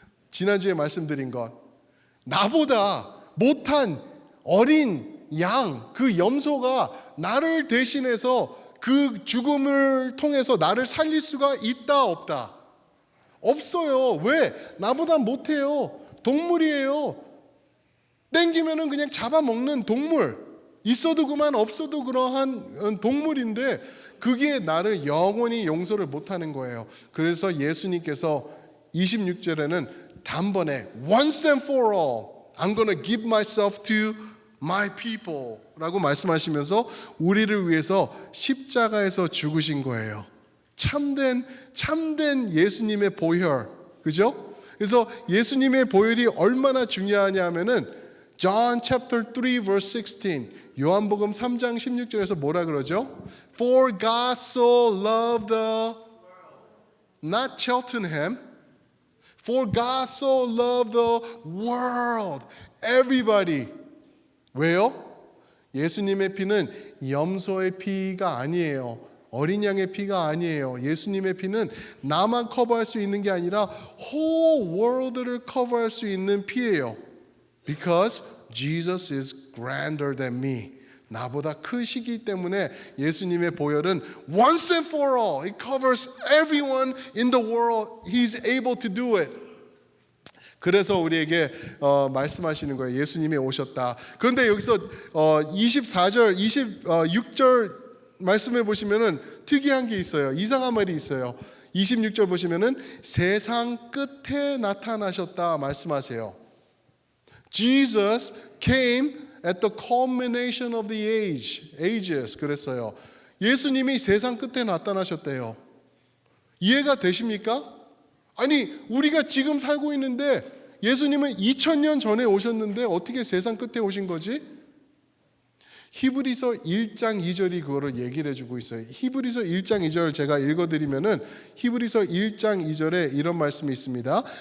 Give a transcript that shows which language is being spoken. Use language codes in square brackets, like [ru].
[ko] 지난주에 말씀드린 것, 나보다 못한 어린 양, 그 염소가 나를 대신해서 그 죽음을 통해서 나를 살릴 수가 있다 없다? 없어요. 왜? 나보다 못해요. 동물이에요. 땡기면은 그냥 잡아먹는 동물, 있어도 그만 없어도 그러한 동물인데 그게 나를 영원히 용서를 못하는 거예요. 그래서 예수님께서 26절에는 단번에 [en] once and for all I'm gonna give myself to my people [ko] 라고 말씀하시면서 우리를 위해서 십자가에서 죽으신 거예요. 참된 예수님의 보혈, 그죠? 그래서 예수님의 보혈이 얼마나 중요하냐 하면은 [en] John chapter 3 verse 16, [ko] 요한복음 3장 16절에서 뭐라 그러죠? [en] For God so loved the, not Cheltenham, for God so loved the world, everybody. [ko] 왜요? 예수님의 피는 염소의 피가 아니에요. 어린 양의 피가 아니에요. 예수님의 피는 나만 커버할 수 있는 게 아니라 [en] whole world [ko] 를 커버할 수 있는 피예요. [en] Because Jesus is grander than me. [ko] 나보다 크시기 때문에 예수님의 보혈은 [en] once and for all, it covers everyone in the world. He's able to do it. [ko] 그래서 우리에게 말씀하시는 거예요. 예수님이 오셨다. 그런데 여기서 24절, 26절 말씀해 보시면은 특이한 게 있어요. 이상한 말이 있어요. 26절 보시면은 세상 끝에 나타나셨다 말씀하세요. [en] Jesus came at the culmination of the ages. [ko] 그랬어요. 예수님이 세상 끝에 나타나셨대요. 이해가 되십니까? 아니, 우리가 지금 살고 있는데 예수님은 2000년 전에 오셨는데 어떻게 세상 끝에 오신 거지? 히브리서 1장 2절이 그거를 얘기를 해주고 있어요. 히브리서 1장 2절 제가 읽어드리면은 히브리서 1장 2절에 이런 말씀이 있습니다.